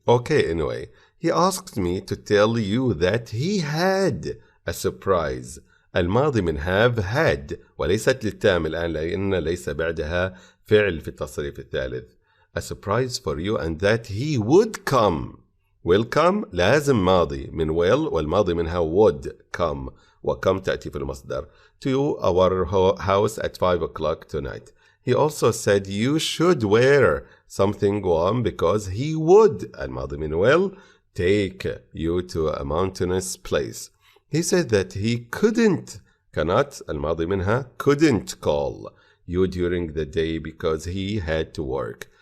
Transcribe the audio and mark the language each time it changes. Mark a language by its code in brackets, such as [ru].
[en] Anyway, he asked me to tell you that he had a surprise. [ar] الماضي من [en] have had [ar] وليست للتام الآن لأن ليس بعدها فعل في التصريف الثالث. [en] A surprise for you and that he would come. will come [ar] لازم ماضي من will والماضي منها [en] would come [ar] وcome تأتي في المصدر. [en] To our house at 5 o'clock tonight. He also said you should wear something warm because he would [ar] الماضي من [en] will take you to a mountainous place. He said that he cannot [ar] الماضي منها [en] couldn't call you during the day because he had to work.